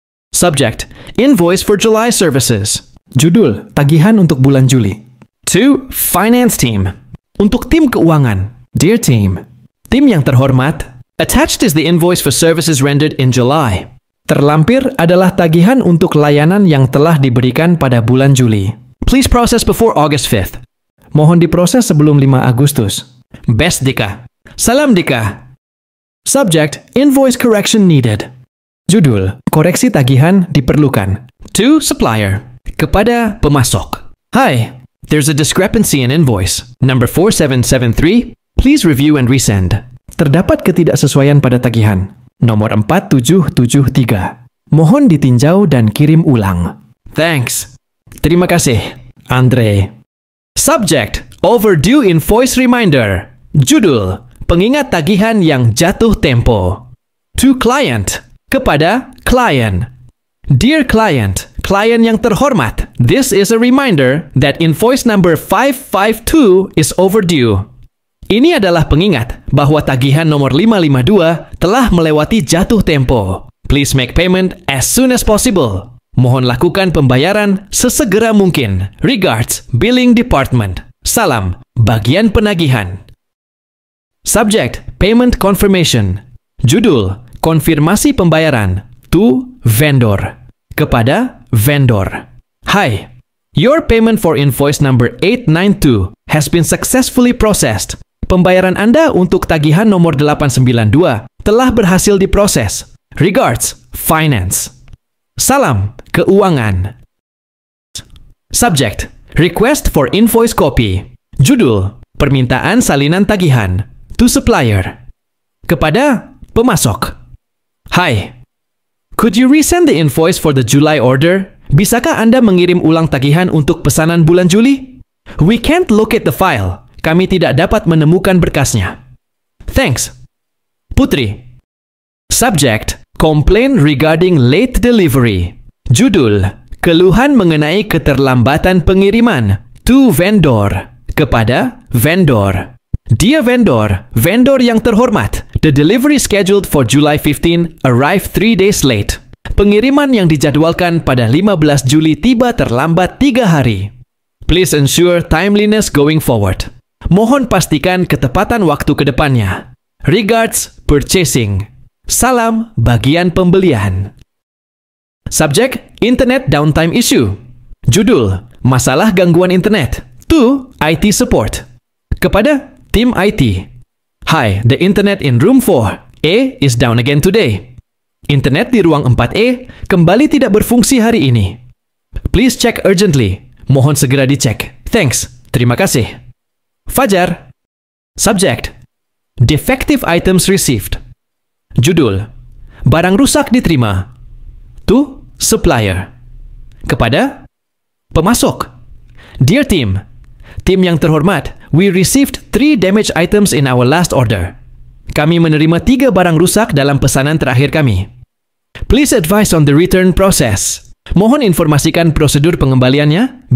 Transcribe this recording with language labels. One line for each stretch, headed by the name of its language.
English: Subject: Invoice for July Services.
Indonesian: Judul: Tagihan untuk bulan Juli.
English: To Finance Team.
Indonesian: Untuk tim keuangan.
English: Dear Team.
Indonesian: Tim yang terhormat,
English: attached is the invoice for services rendered in July.
Indonesian: Terlampir adalah tagihan untuk layanan yang telah diberikan pada bulan Juli.
English: Please process before August 5th.
Indonesian: Mohon diproses sebelum 5 Agustus.
English: Best Dika.
Indonesian: Salam Dika.
English: Subject: Invoice correction needed.
Indonesian: Judul: Koreksi tagihan diperlukan.
English: To supplier.
Indonesian: Kepada pemasok.
English: Hi, there's a discrepancy in invoice. Number 4773. Please review and resend.
Indonesian: Terdapat ketidaksesuaian pada tagihan. Nomor 4773. Mohon ditinjau dan kirim ulang.
English: Thanks.
Indonesian: Terima kasih,
English: Andre. Subject: Overdue invoice reminder.
Indonesian: Judul: Pengingat tagihan yang jatuh tempo.
English: To client.
Indonesian: Kepada klien.
English: Dear client,
Indonesian: klien yang terhormat,
English: this is a reminder that invoice number 552 is overdue.
Indonesian: Ini adalah pengingat bahwa tagihan nomor 552 telah melewati jatuh tempo.
English: Please make payment as soon as possible.
Indonesian: Mohon lakukan pembayaran sesegera mungkin.
English: Regards, Billing Department.
Indonesian: Salam, bagian penagihan.
English: Subject: Payment confirmation.
Indonesian: Judul: Konfirmasi pembayaran.
English: To vendor.
Indonesian: Kepada vendor.
English: Hi, your payment for invoice number 892 has been successfully processed.
Indonesian: Pembayaran Anda untuk tagihan nomor 892 telah berhasil diproses.
English: Regards, Finance.
Indonesian: Salam, keuangan.
English: Subject: Request for invoice copy.
Indonesian: Judul: Permintaan salinan tagihan.
English: To supplier.
Indonesian: Kepada pemasok.
English: Hi, could you resend the invoice for the July order?
Indonesian: Bisakah Anda mengirim ulang tagihan untuk pesanan bulan Juli?
English: We can't locate the file.
Indonesian: Kami tidak dapat menemukan berkasnya.
English: Thanks. Putri. Subject: Complaint regarding late delivery.
Indonesian: Judul: Keluhan mengenai keterlambatan pengiriman.
English: To vendor.
Indonesian: Kepada vendor.
English: Dear vendor,
Indonesian: vendor yang terhormat,
English: the delivery scheduled for July 15 arrived 3 days late.
Indonesian: Pengiriman yang dijadwalkan pada 15 Juli tiba terlambat 3 hari.
English: Please ensure timeliness going forward.
Indonesian: Mohon pastikan ketepatan waktu ke depannya.
English: Regards, Purchasing.
Indonesian: Salam, bagian pembelian.
English: Subject: Internet downtime issue.
Indonesian: Judul: Masalah gangguan internet.
English: To IT support.
Indonesian: Kepada tim IT.
English: Hi, the internet in room 4A is down again today.
Indonesian: Internet di ruang 4E kembali tidak berfungsi hari ini.
English: Please check urgently.
Indonesian: Mohon segera dicek.
English: Thanks.
Indonesian: Terima kasih. Fajar.
English: Subject: Defective items received.
Indonesian: Judul: Barang rusak diterima.
English: To supplier.
Indonesian: Kepada pemasok.
English: Dear team,
Indonesian: tim yang terhormat,
English: we received 3 damaged items in our last order.
Indonesian: Kami menerima 3 barang rusak dalam pesanan terakhir kami.
English: Please advise on the return process.
Indonesian: Mohon informasikan prosedur pengembaliannya.